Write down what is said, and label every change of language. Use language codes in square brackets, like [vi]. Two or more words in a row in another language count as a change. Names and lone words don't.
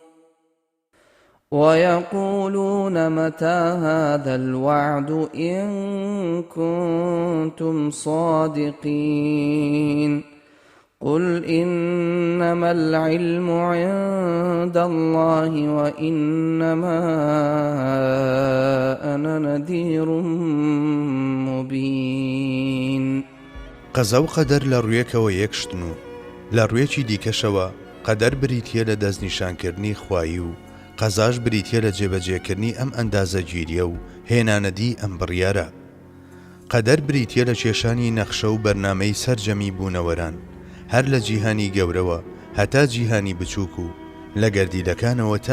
[ar] ويقولون متى هذا الوعد إن كنتم صادقين. قل إنما العلم عند الله وإنما أنا نذير مبين. [ckb] قەزا و قەدەر لە ڕوویەکەوە یەکشتن و لە ڕوویەکی دیکەشەوە قەدەر بریتیە لە دەستنیشانکردنی خوایی و قەزاش بریتیە لە جێبەجێکردنی ئەم ئەندازەگیریە و هێنانەدی ئەم بڕیارە. قەدەر بریتیە لە کێشانی نەخشە و بەرنامەی سەرجەمی بوونەوەران هەر لە جیهانی گەورەوە هەتا جیهانی بچووک و لە گەردیلەکانەوە تا